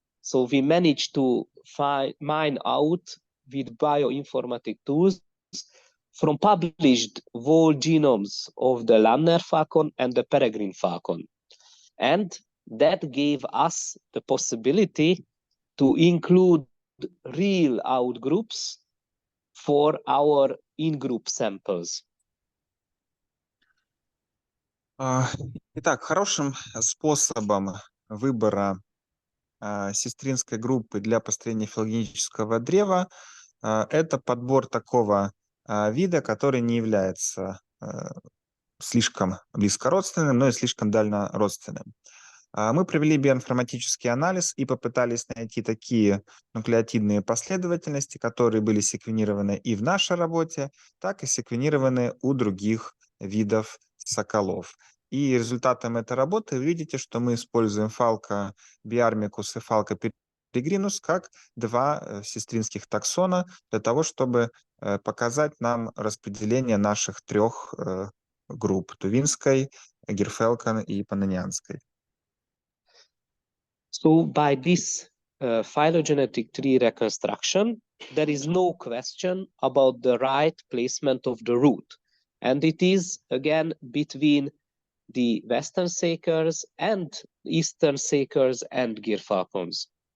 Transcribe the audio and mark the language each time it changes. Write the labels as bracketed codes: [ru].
[en] So we managed to mine out with bioinformatic tools from published whole genomes of the Lamner falcon and the peregrine falcon. And that gave us the possibility to include real outgroups for our in-group samples. [ru] Итак, хорошим способом выбора сестринской группы для построения филогенетического древа это подбор такого вида, который не является слишком близкородственным, но и слишком дальнородственным. Мы провели биоинформатический анализ и попытались найти такие нуклеотидные последовательности, которые были секвенированы и в нашей работе, так и секвенированы у других видов соколов. И результатом этой работы вы видите, что мы используем фалка биармикус и фалка перегринус как два сестринских таксона для того, чтобы показать нам распределение наших трех групп: тувинской, гирфелкан и паннонянской. [en] So by this phylogenetic tree reconstruction, there is no question about the right placement of the root. And it is, again, between the western sakers and eastern sakers and gyrfalcons.